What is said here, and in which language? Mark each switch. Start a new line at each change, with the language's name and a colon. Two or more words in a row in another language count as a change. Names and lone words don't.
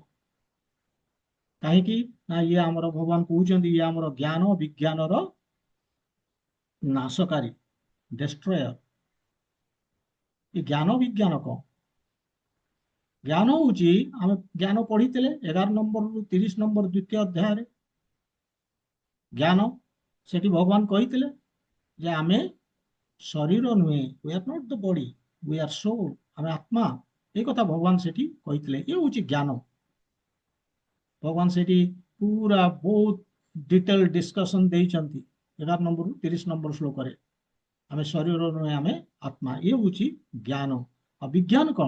Odia: କାହିଁକି ନା ଇଏ ଆମର, ଭଗବାନ କହୁଛନ୍ତି ଇଏ ଆମର ଜ୍ଞାନ ବିଜ୍ଞାନର ନାଶକାରୀ, ଡେଷ୍ଟ୍ରୟର। ଏ ଜ୍ଞାନ ବିଜ୍ଞାନ କଣ? ଜ୍ଞାନ ହଉଛି, ଆମେ ଜ୍ଞାନ ପଢିଥିଲେ 11 ନମ୍ବରରୁ 30 ନମ୍ବର ଦ୍ୱିତୀୟ ଅଧ୍ୟାୟରେ। ଜ୍ଞାନ, ସେଠି ଭଗବାନ କହିଥିଲେ ଯେ ଆମେ ଶରୀର ନୁହେଁ,
English: we are not the body, we are soul,
Odia: ଆମେ ଆତ୍ମା। এই কথা ভগବାନ ସେଠି କହିଥିଲେ। ଇଏ ହଉଛି ଜ୍ଞାନ। ଭଗବାନ ସେଠି ପୁରା ବହୁତ
English: detail discussion
Odia: ଦେଇଛନ୍ତି 11 ନମ୍ବରରୁ 30 ନମ୍ବର ଶ୍ଲୋକରେ। ଆମେ ଶରୀର ନୁହେଁ, ଆମେ ଆତ୍ମା। ଇଏ ହଉଛି ଜ୍ଞାନ। ଆଉ ବିଜ୍ଞାନ କଣ?